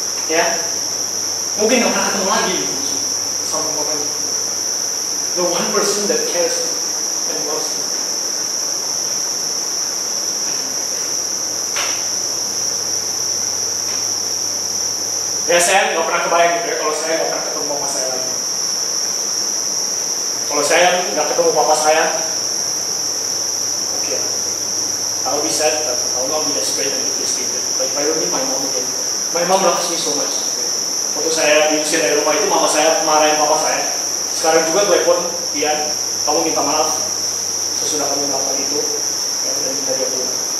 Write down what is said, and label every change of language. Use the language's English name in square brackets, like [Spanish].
[Indonesian] Ya, mungkin nggak pernah ketemu lagi gitu, sama orang itu. [English] The one person that cares and loves you. [Indonesian] Ya, saya nggak pernah kebayang gitu ya, kalau saya nggak pernah ketemu sama saya lagi. Kalau saya nggak ketemu papa saya, oke, [English] I'll be sad, but I'll not be desperate and devastated. But if I don't meet my mom again, my mom loves me so much. [Indonesian] Waktu saya diusir dari rumah itu, mama saya marahin papa saya. Sekarang juga telepon dia, kamu minta maaf sesudah kamu melakukan itu, ya, dan minta dia pulang.